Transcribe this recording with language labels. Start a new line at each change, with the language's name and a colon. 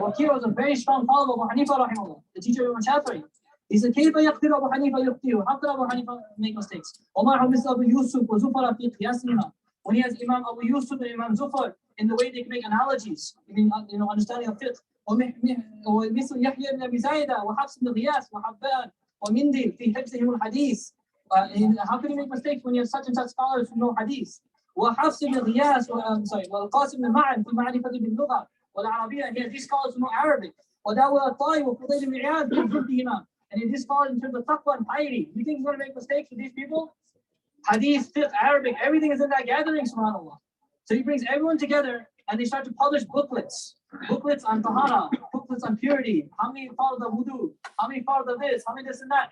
English: Waqi' was a very strong follower of Abu Hanifa rahimahullah, the teacher of Shafi'i. He said,
Arabic: Kayfa yukhti'u Abu Hanifa yukhti'u?
English: How could Abu Hanifa make mistakes?
Arabic: Omar misl Abu Yusuf wa Zufar fi qiyasihima.
English: When he has Imam Abu Yusuf and Imam Zufar in the way they can make analogies, understanding of fiqh.
Arabic: ومثل يحيى بن أبي زايدة وحفص بن غياث وحبان ومندل في حفظهم الحديث.
English: How can you make mistakes when you have such and such scholars who know hadith?
Arabic: وحفص بن غياث والقاسم بن معن في معرفة باللغة والعربية.
English: He has these scholars who know Arabic.
Arabic: وداود الطائي وفضيل بن عياض في حفظهما.
English: And he has these scholars in terms of taqwa and piety. You think he's going to make mistakes with these people? Hadith, fiqh, Arabic, everything is in that gathering, subhanAllah. So he brings everyone together and they start to publish booklets. Booklets on tahara, booklets on purity, how many fards of wudu, how many fards of this, how many this and that.